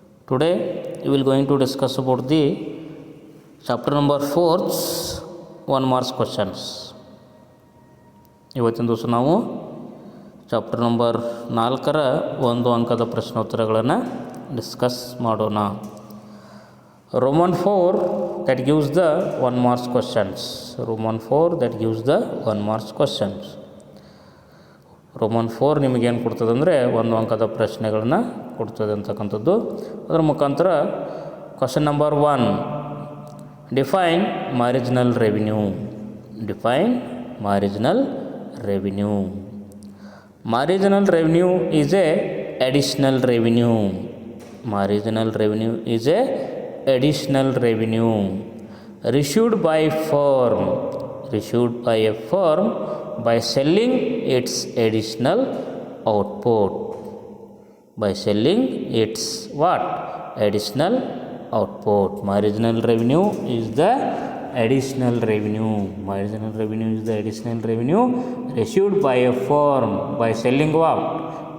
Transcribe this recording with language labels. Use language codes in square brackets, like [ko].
[en] Today we will going to discuss about the chapter number 4's 1 marks questions. [kn] ಇವತ್ತಿನ ದಿವಸ ನಾವು chapter number 4ರ 1 ಅಂಕದ ಪ್ರಶ್ನೋತ್ತರಗಳನ್ನು discuss ಮಾಡೋಣ. [en] Roman 4 that gives the 1 marks questions. Roman 4 that gives the 1 marks questions. [kn] Roman 4 ನಿಮಗೇನು ಕೊಡ್ತದೆ ಅಂದರೆ 1 ಅಂಕದ ಪ್ರಶ್ನೆಗಳನ್ನ ಕೊಡ್ತದೆ ಅಂತಕ್ಕಂಥದ್ದು. ಅದರ ಮುಖಾಂತರ [en] Question number 1, define marginal revenue. Define marginal revenue. Marginal revenue is a additional revenue. Marginal revenue is a additional revenue issued by firm. Issued by a firm by selling its additional output. By selling its what? Additional output. Marginal revenue is the additional revenue. Marginal revenue is the additional revenue issued by a firm by selling what?